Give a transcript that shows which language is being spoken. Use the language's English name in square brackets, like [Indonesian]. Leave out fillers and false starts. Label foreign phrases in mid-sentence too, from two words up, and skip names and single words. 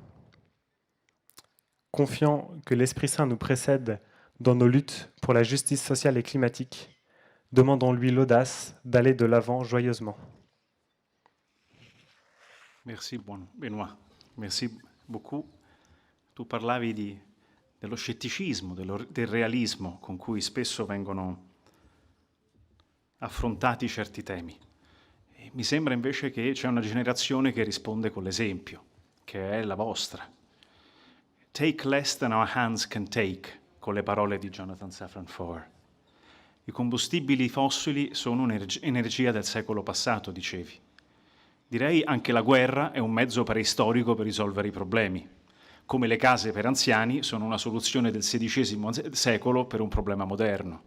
[French] Confiant que l'Esprit Saint nous précède dans nos luttes pour la justice sociale et climatique, demandons-lui l'audace d'aller de l'avant joyeusement. Merci Benoît, merci beaucoup. [Italian] Tu parlavi dello scetticismo, del realismo con cui spesso vengono affrontati certi temi. E mi sembra invece che c'è una generazione che risponde con l'esempio, che è la vostra. [English] Take less than our hands can take, [Italian] con le parole di Jonathan Safran Foer. I combustibili fossili sono un'energia del secolo passato, dicevi. Direi anche la guerra è un mezzo preistorico per risolvere i problemi, come le case per anziani sono una soluzione del XVI secolo per un problema moderno.